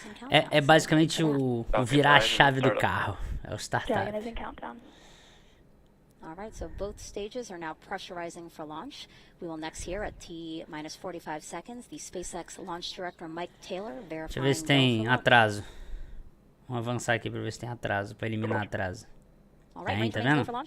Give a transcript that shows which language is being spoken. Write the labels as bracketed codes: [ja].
[pt] É basicamente o virar a chave do carro. É o startup. [en] Dragon is in countdown. All right, so both stages are now pressurizing for launch. We will next hear at T minus 45 seconds the SpaceX launch director Mike Taylor verifying. [pt] Deixa eu ver se tem atraso. Vamos avançar aqui para ver se tem atraso, para eliminar atraso. Tem, tá vendo?